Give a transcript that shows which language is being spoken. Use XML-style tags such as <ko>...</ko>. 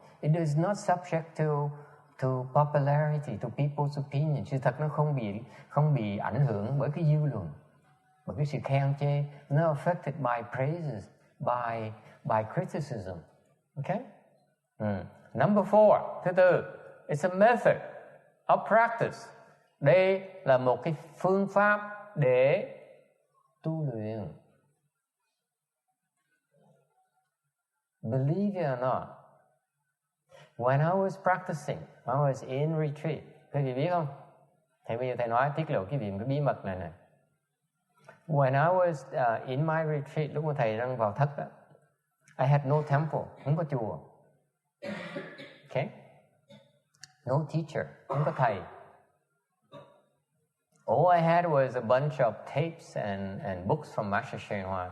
<en>It is not subject to popularity, to people's opinion.</en> <vi>Sự thật nó không bị ảnh hưởng bởi cái dư luận, bởi cái sự khen chê.</vi> <en>Not affected by praises, by criticism. Okay? Number 4,</en> <vi>thứ tư,</vi> <en>it's a method of practice.</en> <vi>Đây là một cái phương pháp để tu luyện.</vi> <en>Believe it or not, when I was practicing, I was in retreat.</en> <vi>Quý vị biết không? Thì bây giờ thầy nói tiết lộ cái bí mật này nè.</vi> <en>When I was in my retreat,</en> <vi>lúc mà thầy đang vào thất đó,</vi> <en>I had no temple,</en> <vi>không có chùa. Okay?</vi> <en>No teacher,</en> <vi>không có thầy.</vi> <en>All I had was a bunch of tapes and books from Master Hsuan Hua.</en>